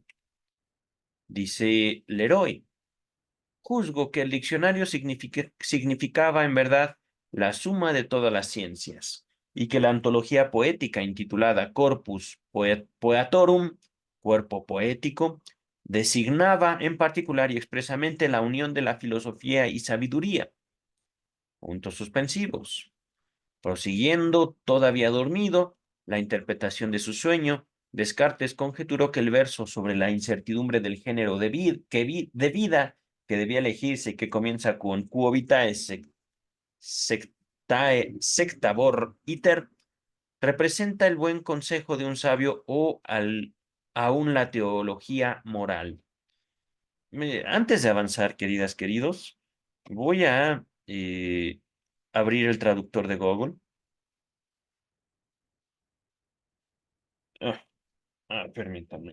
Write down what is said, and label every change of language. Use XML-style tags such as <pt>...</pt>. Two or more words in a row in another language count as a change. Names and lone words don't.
<es>Dice Leroy: juzgo que el diccionario significaba en verdad la suma de todas las ciencias, y que la antología poética intitulada Corpus Poetorum, cuerpo poético, designaba en particular y expresamente la unión de la filosofía y sabiduría. Puntos suspensivos. Prosiguiendo, todavía dormido, la interpretación de su sueño, Descartes conjeturó que el verso sobre la incertidumbre del género de vida que debía elegirse y que comienza con</es> <la>quo vitae sectabor iter,</la> <es>representa el buen consejo de un sabio o aún la teología moral. Antes de avanzar, queridas, queridos, voy a abrir el traductor de Google. Ah, permítame.</es>